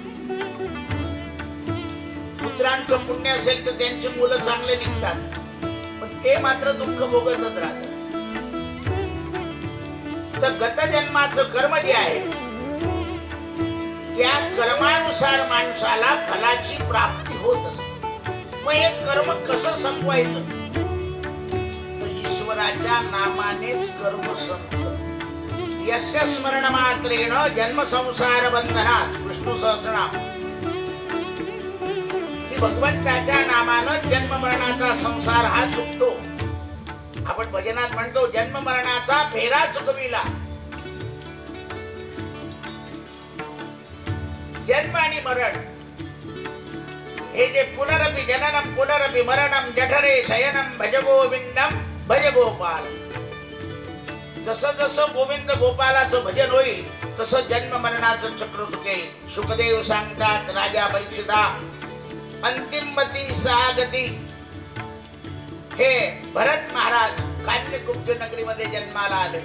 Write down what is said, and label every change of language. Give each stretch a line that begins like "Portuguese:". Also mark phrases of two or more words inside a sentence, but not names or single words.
Marathi: पुत्रांचं पुण्य असेल तर त्यांची मुलं चांगले निघतात, पण ते मात्र दुःख भोगतच राहतात. तर गत जन्माचं कर्म जे आहे त्या कर्मानुसार माणसाला फलाची प्राप्ती होत असते. मग हे कर्म कसं संपवायचं? तर ईश्वराच्या नामानेच कर्म संपतं.
Sanskrit: यस्य स्मरण मात्रेण जन्म संसार बंधनात.
Marathi: विष्णू सहस्रनाम. की भगवंताच्या नामानं जन्म मरणाचा संसार हा चुकतो. आपण भजनात म्हणतो जन्म मरणाचा फेरा चुकविला. जन्म आणि मरण हे जे
Sanskrit: पुनरपि जननम पुनरपि मरणम जठरे शयनम भज गोविंदम भज गोपाल.
Marathi: जसं जसं गोविंद गोपालाचं भजन होईल तसं जन्म मरणाचं चक्र चुकेल. शुकदेव सांगतात राजा परीक्षिता अंतिमती सागती. हे भरत महाराज कान्यकुब्ज नगरीमध्ये जन्माला आले.